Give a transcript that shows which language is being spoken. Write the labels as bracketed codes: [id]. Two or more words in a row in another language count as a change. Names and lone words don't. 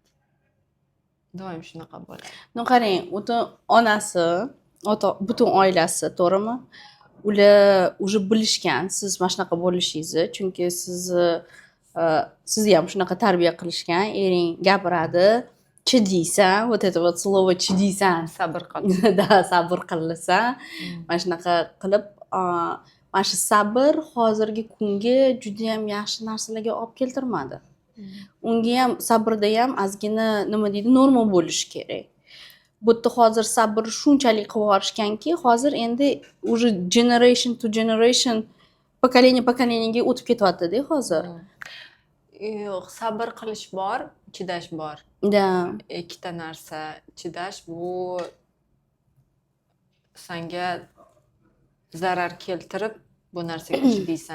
[uz] Doim shunaqa bo'ladi. No qarang, butun onasi, butun oilasi, to'g'rimi? Ular уже bilishgan siz mana shunaqa bo'lishingizni, chunki sizni ham shunaqa tarbiya qilishgan. Ering gapiradi, chidiysan, [ru] вот это вот слово chidiysan, [uz] Sabr qil. Da, sabr qilasan. Mana shunaqa qilib, mana shu sabr hozirgi kunga juda ham yaxshi narsalarga olib keltirmadi. Unga ham sabrda ham ozgina nima deydi, norma bo'lishi kerak. Bu yerda hozir sabr shunchalik qilib yuborishganki, hozir endi уже [en] generation to generation [uz] pokoleniyaga o'tib ketyapti-da hozir. Yo'q, sabr qilish bor, chidash bor. Da. Ikkita narsa. Chidash bu senga zarar keltirib bu narsaga chidaysan.